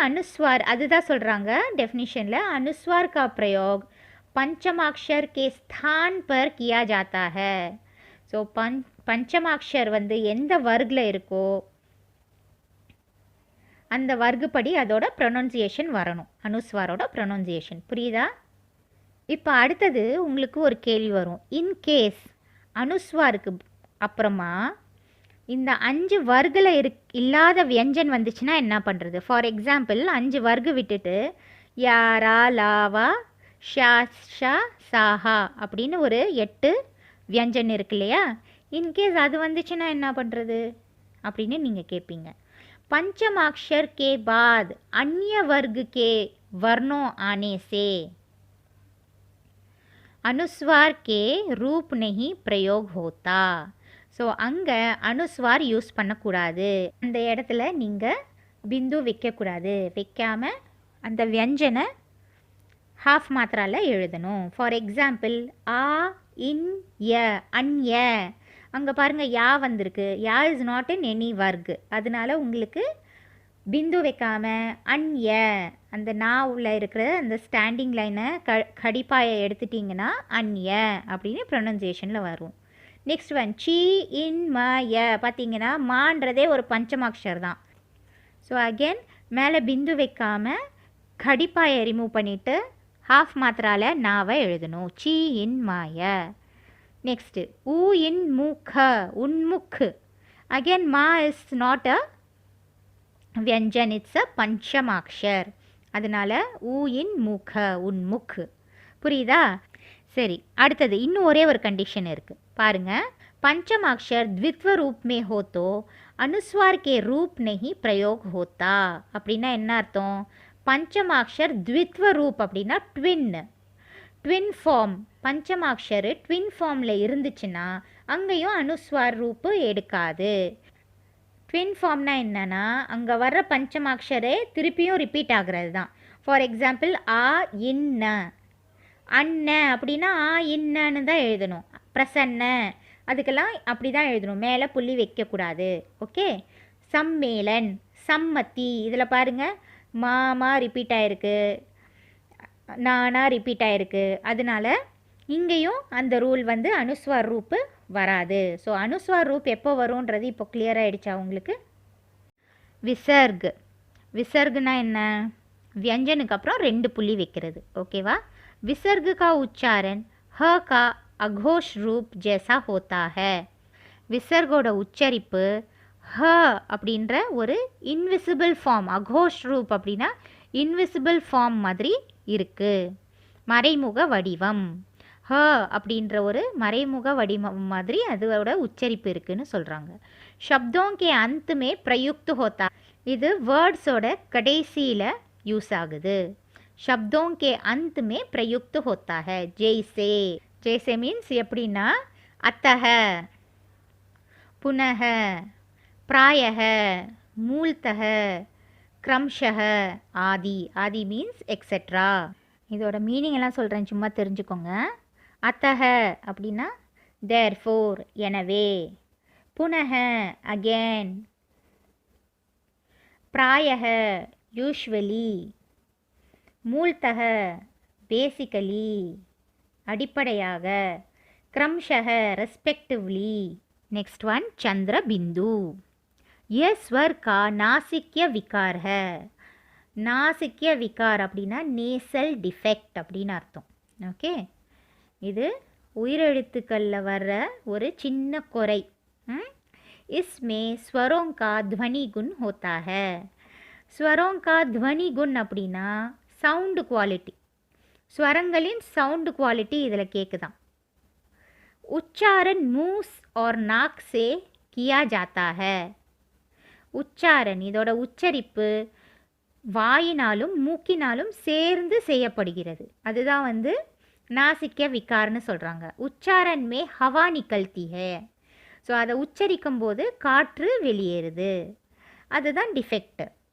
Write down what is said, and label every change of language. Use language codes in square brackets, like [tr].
[hi] अनुस्वार [ta] அதுதான் சொல்கிறாங்க [hi] डेफिनेशनல, अनुस्वार का प्रयोग पंचमाक्षर के स्थान पर किया जाता है. [ta] ஸோ பஞ்சமாக்ஷர் வந்து எந்த வர்க்கில் இருக்கோ அந்த வர்க்குப்படி அதோட ப்ரொனன்சியேஷன் வரணும். அனுஸ்வாரோட ப்ரொனன்சியேஷன். புரியுதா? இப்போ அடுத்தது உங்களுக்கு ஒரு கேள்வி வரும். இன்கேஸ் அனுஸ்வாருக்கு அப்புறமா இந்த 5 வர்க்கில் இல்லாத வியஞ்சன் வந்துச்சுன்னா என்ன பண்ணுறது? ஃபார் எக்ஸாம்பிள் 5 வர்க்கு விட்டுட்டு யாரா லாவா ஷா ஷா சாஹா அப்படின்னு ஒரு 8 வியஞ்சன் இருக்கு இல்லையா? இன்கேஸ் அது வந்துச்சுன்னா என்ன பண்ணுறது அப்படின்னு நீங்கள் கேட்பீங்க. [hi] पंचमाक्षर के बाद अन्य वर्ग के वर्णों आने से अनुस्वार के रूप नहीं प्रयोग होता. [ta] ஸோ அங்கே அனுஸ்வார் யூஸ் பண்ணக்கூடாது. அந்த இடத்துல நீங்கள் பிந்து வைக்கக்கூடாது. வைக்காமல் அந்த வியஞ்சனை ஹாஃப் மாத்திரால எழுதணும். ஃபார் எக்ஸாம்பிள் ஆ இன் ய அன்ய, அங்கே பாருங்கள் யா வந்திருக்கு. [en] யா is not in any வர்க். [ta] அதனால உங்களுக்கு பிந்து வைக்காமல் அன்ய அந்த நாவில் இருக்கிற அந்த ஸ்டாண்டிங் லைனை கடிப்பாயை எடுத்துட்டிங்கன்னா அன்ய அப்படின்னு ப்ரொனன்சியேஷனில் வரும். நெக்ஸ்ட் ஒன் சி இன் ம ய, பார்த்தீங்கன்னா மான்றதே ஒரு பஞ்சமாக்ஷர் தான். ஸோ அகெயின் மேலே பிந்து வைக்காமல் கடிப்பாயை ரிமூவ் பண்ணிவிட்டு ஹாஃப் மாத்திரால நாவை எழுதணும். சி இன் மாய. நெக்ஸ்ட்டு ஊ இன் மூக்க உன்முக்கு. [en] Again மா is not a வியஞ்சன், it's a பஞ்சமாக்ஷர். [ta] அதனால் ஊ இன் மூக்க உன்முக்கு. புரியுதா? சரி, அடுத்தது இன்னும் ஒரே ஒரு கண்டிஷன் இருக்குது பாருங்கள். [hi] पंचमाक्षर द्वित्व रूप में हो तो अनुस्वार के रूप नहीं प्रयोग होता. [ta] அப்படின்னா என்ன அர்த்தம்? பஞ்சமாக்ஷர் द्वित्व रूप அப்படின்னா ட்வின் ஃபார்ம். பஞ்சமாக்ஷர் ட்வின் ஃபார்மில் இருந்துச்சுன்னா அங்கேயும் அனுஸ்வார் ரூப்பு எடுக்காது. ட்வின் ஃபார்ம்னா என்னன்னா அங்கே வர்ற பஞ்சமாக்ஷரே திருப்பியும் ரிப்பீட் ஆகிறது தான். ஃபார் எக்ஸாம்பிள் ஆ இன்ன அண்ண அப்படின்னா ஆ இன்னன்னு தான் எழுதணும். பிரசன்ன அதுக்கெல்லாம் அப்படி தான் எழுதணும், மேலே புள்ளி வைக்கக்கூடாது. ஓகே. சம்மேளன் சம்மத்தி, இதில் பாருங்கள் மாமா ரிப்பீட் ஆகிருக்கு, நானா ரிப்பீட் ஆகிருக்கு. அதனால இங்கேயும் அந்த ரூல் வந்து அனுஸ்வார் ரூப்பு வராது. ஸோ அனுஸ்வார் ரூப் எப்போ வரும்ன்றது இப்போ கிளியராக ஆகிடுச்சா உங்களுக்கு? விசர்க். விசர்க்னா என்ன? வியஞ்சனுக்கு அப்புறம் 2 புள்ளி வைக்கிறது. ஓகேவா? [hi] विसर्ग का उच्चारण ह का अघोष रूप जैसा होता है. [ta] விசர்கோட உச்சரிப்பு ஹ அப்படின்ற ஒரு இன்விசிபிள் ஃபார்ம், அகோஷ் ரூப் அப்படின்னா இன்விசிபிள் ஃபார்ம் மாதிரி இருக்குது. மறைமுக வடிவம். ஹ அப்படின்ற ஒரு மறைமுக வடிவம் மாதிரி அதோட உச்சரிப்பு இருக்குன்னு சொல்கிறாங்க. [hi] சப்தோங்கே அந்தமே பிரயுக்து ஹோத்தா, [ta] இது வேர்ட்ஸோட கடைசியில் யூஸ் ஆகுது. [hi] शब्दों के अंत में प्रयुक्त होता है. जैसे जैसे मीन्स [ta] எப்படின்னா [hi] अतः पुनः प्रायः मूलतः क्रमशः आदि. [en] आदि means etcetera. [ta] இதோட மீனிங் எல்லாம் சொல்கிறேன், சும்மா தெரிஞ்சுக்கோங்க. अतः அப்படின்னா therefore எனவே, पुनः again, प्रायः usually, மூல்தக பேசிக்கலி அடிப்படையாக, क्रमशः ரெஸ்பெக்டிவ்லி. [en] Next one चंद्र बिंदु. [hi] यह स्वर का नासिक्य विकार है. [ta] नासिक्य विकार அப்படின்னா நேசல் டிஃபெக்ட் அப்படின்னு அர்த்தம். ஓகே. இது உயிரெழுத்துக்களில் வர்ற ஒரு சின்ன குறை. [hi] इसमें स्वरों का ध्वनि गुण होता है. स्वरों का ध्वनि गुण [ta] அப்படின்னா சவுண்டு குவாலிட்டி, ஸ்வரங்களின் சவுண்டு குவாலிட்டி இதில் கேட்குதான். [hi] உச்சாரன் மூஸ் और नाक से किया जाता है. [ta] உச்சாரன் இதோட உச்சரிப்பு வாயினாலும் மூக்கினாலும் சேர்ந்து செய்யப்படுகிறது. அதுதான் வந்து நாசிக்க விகார்னு சொல்கிறாங்க. [hi] உச்சாரன் மே ஹவா நிகழ்த்தி ஹே. [ta] ஸோ அதை உச்சரிக்கும் போது காற்று வெளியேறுது, அதுதான் டிஃபெக்ட்.